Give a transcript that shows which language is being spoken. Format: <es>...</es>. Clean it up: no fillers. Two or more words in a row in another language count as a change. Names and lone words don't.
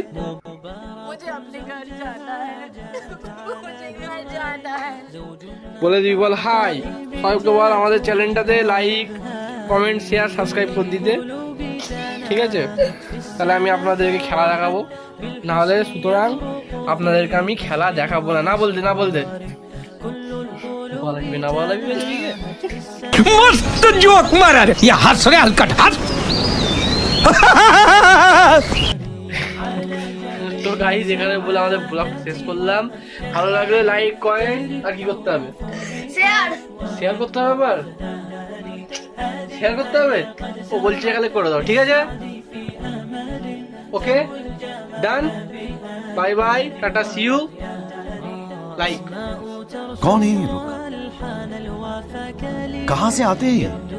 <bn>বলে দিবি, বল হাই সবাইকে, বল আমাদের চ্যানেলটাতে</bn> <en>like, comment, share, subscribe</en> <bn>করে দিতে, ঠিক আছে? তাহলে আমি আপনাদেরকে খেলা দেখাবো, না হলে সুতরাং আপনাদেরকে আমি খেলা দেখাবো না। না বলতে না বলতে</bn> <hi>मस्त जोक मारा रे, ये हंस रे हलकट हंस।</hi> <bn>তো গাইস এখানে বলে আমাদের ব্লগ শেষ করলাম। ভালো লাগলে লাইক করেন, আর কি করতে হবে? শেয়ার করতে হবে। আবার শেয়ার করতে হবে, ও বলছে এখানে করে দাও, ঠিক আছে?</bn> <en>okay, done, bye bye, tata, see you, like.</en> <hi>कौन है ये लोग? कहाँ से आते हैं?</hi>